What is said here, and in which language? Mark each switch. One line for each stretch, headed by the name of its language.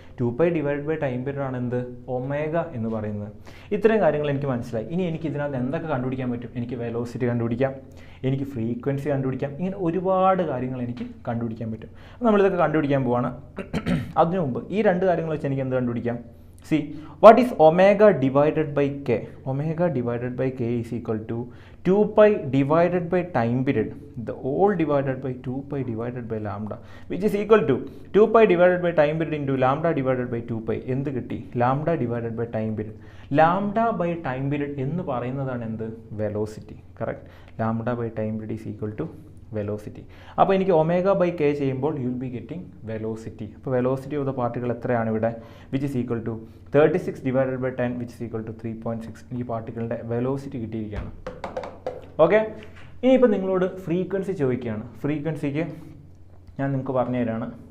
Malayalam: 2π divided by time period ആണ് എന്ത്? Omega എന്ന് പറയുന്നത്. ഇത്രയും കാര്യങ്ങൾ എനിക്ക് മനസ്സിലായി. ഇനി എനിക്ക് ഇതിനകത്ത് എന്തൊക്കെ കണ്ടുപിടിക്കാൻ പറ്റും? എനിക്ക് വെലോസിറ്റി കണ്ടുപിടിക്കാം, എനിക്ക് ഫ്രീക്വൻസി കണ്ടുപിടിക്കാം, ഇങ്ങനെ ഒരുപാട് കാര്യങ്ങൾ എനിക്ക് കണ്ടുപിടിക്കാൻ പറ്റും. നമ്മളിതൊക്കെ കണ്ടുപിടിക്കാൻ പോവാണ്. അതിനു മുമ്പ് ഈ രണ്ട് കാര്യങ്ങൾ വെച്ച് എനിക്ക് എന്ത് കണ്ടുപിടിക്കാം?
English: See, what is omega divided by k? Omega divided by k is equal to 2π divided by time period, the whole divided by 2π divided by lambda, which is equal to 2π divided by time period into lambda divided by 2π.
Malayalam: എന്ത് കിട്ടി?
English: lambda divided by time period. lambda by time period
Malayalam: എന്ന് പറയുന്നതാണ് എന്ത്?
English: Velocity. Correct. lambda by time period is equal to velocity.
Malayalam: അപ്പോൾ എനിക്ക്
English: omega by K
Malayalam: ചെയ്യുമ്പോൾ
English: You will be getting velocity. അപ്പോൾ velocity of the particle
Malayalam: എത്രയാണ് ഇവിടെ?
English: Which is equal to 36 divided by 10 which is equal to 3.6.
Malayalam: ഈ പാർട്ടിക്കിളിൻ്റെ velocity കിട്ടിയിരിക്കുകയാണ്. Okay. ഇനിയിപ്പോൾ നിങ്ങളോട് ഫ്രീക്വൻസി ചോദിക്കുകയാണ്. ഫ്രീക്വൻസിക്ക് ഞാൻ നിങ്ങൾക്ക് പറഞ്ഞു തരാണ്.